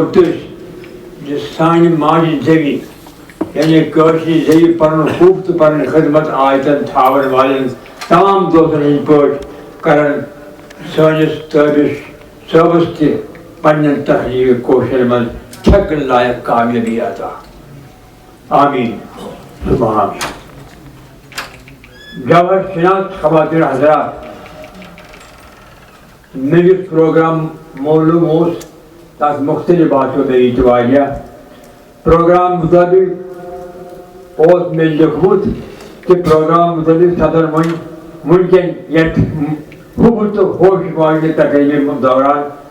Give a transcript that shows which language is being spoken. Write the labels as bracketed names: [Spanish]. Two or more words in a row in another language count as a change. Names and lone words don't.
[Kashmiri] تٔسۍ زِ سانہِ ماجہِ زٮ۪وِ یعنی کٲشرِ زٮ۪وِ پنُن حُب تہٕ پنٕنۍ خدمت آیتن تھاون والٮ۪ن تمام دوستن ہٕنٛدۍ پٲٹھۍ کرن سٲنِس تابش صٲبس تہِ پننٮ۪ن تحریٖر کوشرن منٛز چھکن لایق کامیٲبی عطا [Arabic] آمیٖن ثم آمیٖن [Kashmiri] جوہر شناس خواتین حضرات مےٚ یُس پروگرام معلوم اوس تتھ مختلف باسیو مےٚ یہِ تہِ واریاہ پروگرام مطٲبق اوس مےٚ لیوکھمُت کہِ پروگرام مطٲبق سپدن وٕنکٮ۪ن یتھ حُبہٕ تہٕ ہوش واجنہِ تقریٖبہِ دوران